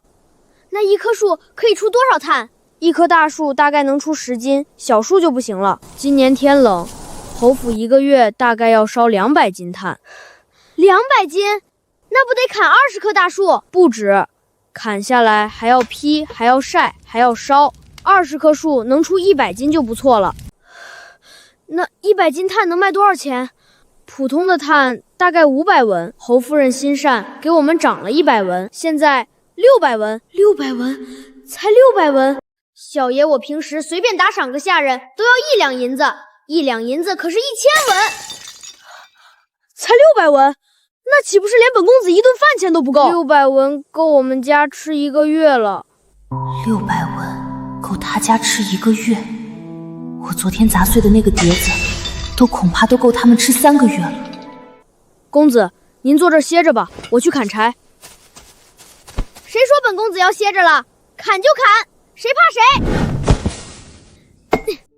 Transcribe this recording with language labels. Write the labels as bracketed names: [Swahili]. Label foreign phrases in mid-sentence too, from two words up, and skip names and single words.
[Chinese] 那一棵樹可以出多少炭？一棵大樹大概能出10斤，小樹就不行了。今年天冷， 侯府1個月大概要燒200斤炭。200斤？那不得砍20棵大樹？不止，砍下來還要劈，還要曬，還要燒。20棵樹能出100斤就不錯了。那100斤炭能賣多少錢？普通的炭大概500文，侯夫人心善，給我們漲了100文，現在600文。600文？才600文？小爺，我平時隨便打賞個下人都要1兩銀子，1兩銀子可是1000文，才600文，那豈不是連本公子一頓飯錢都不夠？600文夠我們家吃1個月了。 600文夠他家吃1個月，我昨天砸碎的那個碟子，恐怕都夠他們吃3個月了。公子，您坐這兒歇着吧，我去砍柴。誰說本公子要歇着了？砍就砍，誰怕誰？